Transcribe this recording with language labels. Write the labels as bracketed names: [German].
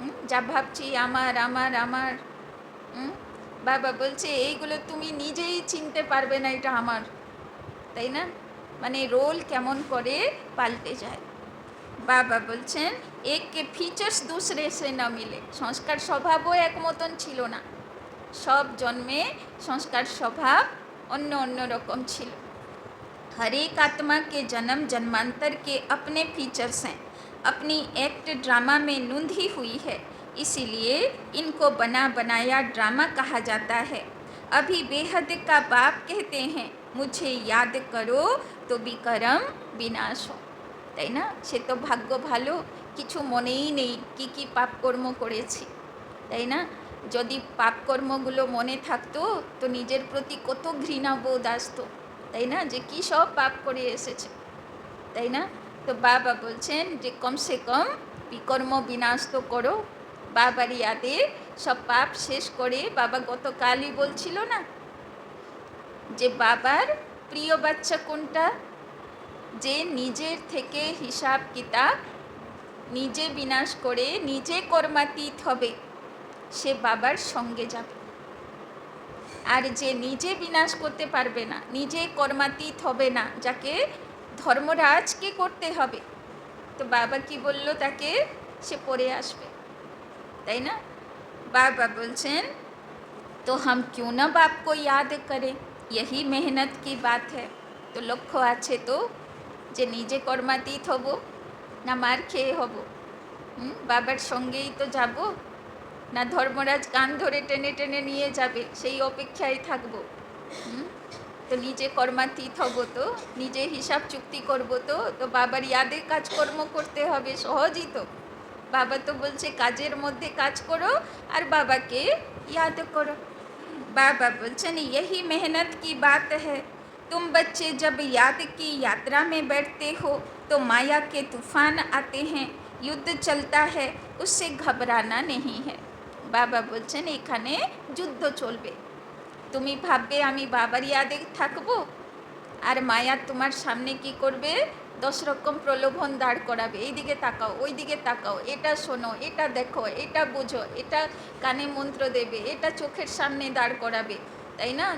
[Bangla] যা ভাবছি আমার আমার আমার, বাবা বলছে এইগুলো তুমি নিজেই চিনতে পারবে না এটা আমার, তাই না? মানে রোল কেমন করে পাল্টে যায়। বাবা বলছেন এক কে ফিচার্স दूसरे से না মিলে, সংস্কার স্বভাবও এক মতন ছিল না, সব জন্মে সংস্কার স্বভাব অন্য অন্য রকম ছিল। [Hindi] हर एक आत्मा के जन्म जन्मांतर के अपने फीचर्स हैं, अपनी एक्ट ड्रामा में नूंधी हुई है, इसीलिए इनको बना बनाया ड्रामा कहा जाता है। अभी बेहद का बाप कहते हैं मुझे याद करो [Bangla] তো বিকরম বিনাশ, তাই না? সে তো ভাগ্য ভালো, কিছু মনেই নেই কি কি পাপকর্ম করেছি, তাই না? যদি পাপকর্মগুলো মনে থাকতো তো নিজের প্রতি কত ঘৃণা বোধ আসতো, তাই না? যে কী সব পাপ করে এসেছে, তাই না? তো বাবা বলছেন যে কমসে কম বিকর্ম বিনাশ তো করো। বাবার ইয়াদে সব পাপ শেষ করে, বাবা গতকালই বলছিল না যে বাবার প্রিয় বাচ্চা কোনটা, যে নিজের থেকে হিসাব কিতাব নিজে বিনাশ করে নিজে কর্মাতীত হবে, সে বাবার সঙ্গে যাবে। আর যে নিজে বিনাশ করতে পারবে না, নিজে কর্মাতীত হবে না, যাকে ধর্মরাজকে করতে হবে, তো বাবা কি বলল তাকে, সে পড়ে আসবে, তাই না? बाबा बोलছেন [Hindi] तो हम क्यों ना बाप को याद करें, यही मेहनत की बात है। [Bangla] তো লক্ষ্য আছে তো যে নিজে কর্মাতীত হব না মার খেয়ে হব, বাবার সঙ্গেই তো যাব, না ধর্মরাজ কান ধরে টেনে টেনে নিয়ে যাবে সেই অপেক্ষায় থাকবো। তো নিজে কর্মাতীত হব, তো নিজে হিসাব চুক্তি করব, তো বাবার ইয়াদে কাজকর্ম করতে হবে, সহজই তো। বাবা তো বলছে কাজের মধ্যে কাজ করো আর বাবাকে [Hindi] याद करो। [Bangla] बाबा बोलছেন [Hindi] यही मेहनत की बात है। तुम बच्चे जब याद की यात्रा में बैठते हो तो माया के तूफान आते हैं, युद्ध चलता है, उससे घबराना नहीं है। [Bangla] बाबा बोलছেন এখানে যুদ্ধ চলবে, তুমি ভাববে আমি বাবার ইয়াদে থাকবো, আর মায়া তোমার সামনে কি করবে, 10 রকম প্রলোভন দাঁড় করাবে, এইদিকে তাকাও ওইদিকে তাকাও, এটা শোনো, এটা দেখো, এটা বুঝো, এটা কানে মন্ত্র দেবে, এটা চোখের সামনে দাঁড় করাবে, তাই না?